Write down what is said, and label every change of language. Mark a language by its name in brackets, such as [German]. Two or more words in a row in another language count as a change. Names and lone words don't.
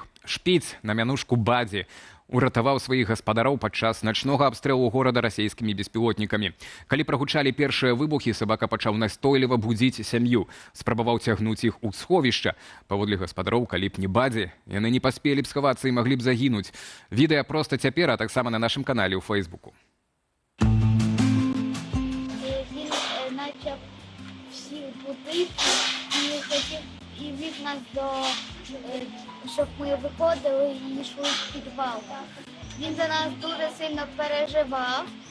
[Belarusian] Шпіц на мянушку Бадзі уратаваў сваіх гаспадароў падчас начнога абстрэлу горада расійскімі беспілотнікамі. Калі прагучалі першыя выбухі, сабака пачаў настойліва будзіць сям'ю, спрабаваў цягнуць іх у сховішча. Паводле гаспадароў, калі б не Бадзі, яны не паспелі б схавацца і маглі б загінуць. Відэа проста цяпер, а таксама на нашым канале ў Фейсбуку. [Ukrainian] Він почав всіх будити і вів нас до... щоб ми виходили і йшли в підвал. Він за нас дуже сильно переживав.